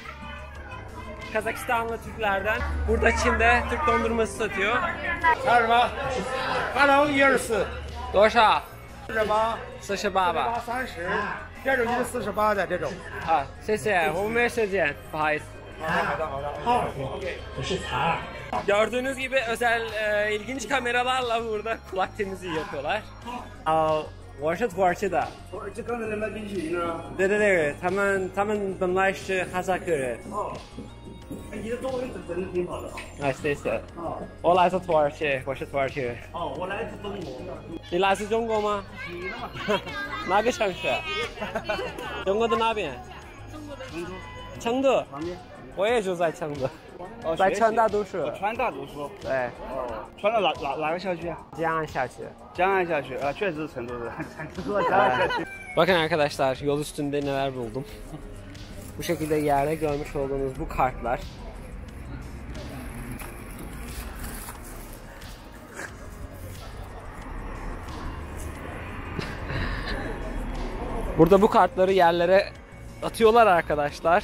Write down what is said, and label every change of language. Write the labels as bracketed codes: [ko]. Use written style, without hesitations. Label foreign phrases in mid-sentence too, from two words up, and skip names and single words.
[tr] Kazakistanlı Türklerden. Burada Çin'de Türk dondurması satıyor. [zh] 啥什么？哈喽，124，多少 48，？48吧。 30，这种就是48的这种。啊，谢谢，我们没时间，不好意思。好，OK， 不是茶。 [tr] Gördüğünüz gibi özel ilginç kameralarla burada kulak temizliği yapıyorlar. [zh] 我是土耳其的。土耳其刚才在卖冰淇淋呢。对对对，他们本来是哈萨克人。哦，你的中文真的挺好的。啊，谢谢。哦。我来自土耳其，我是土耳其人。哦，我来自中国。你来自中国吗？你呢嘛？哪个城市？中国的哪边？成都。成都，旁边。我也就在成都，哦，在学习川大读书。川大读书。对，哦，川大哪个校区啊？江安下去。江安校区，确实是成都人。成都江安校区。 [tr] Bakın arkadaşlar yol üstünde neler buldum. Bu şekilde yerde görmüş olduğunuz bu kartlar. Burada bu kartları yerlere atıyorlar arkadaşlar.